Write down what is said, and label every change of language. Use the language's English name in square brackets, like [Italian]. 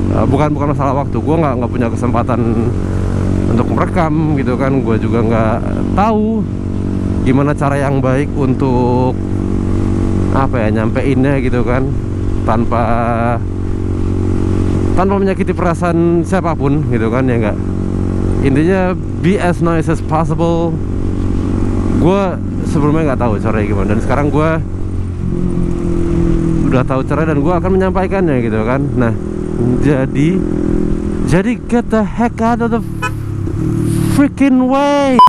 [Indonesian] Bukan masalah waktu, gue nggak punya kesempatan untuk merekam gitu kan. Gue juga nggak tahu gimana cara yang baik untuk nyampeinnya gitu kan, tanpa menyakiti perasaan siapapun gitu kan, ya enggak. [English] Intinya be as nice as possible. [Indonesian] Gue sebelumnya nggak tahu caranya gimana, dan sekarang gue udah tahu cara dan gue akan menyampaikannya gitu kan. Nah, jadi [English] get the heck out of the freaking way.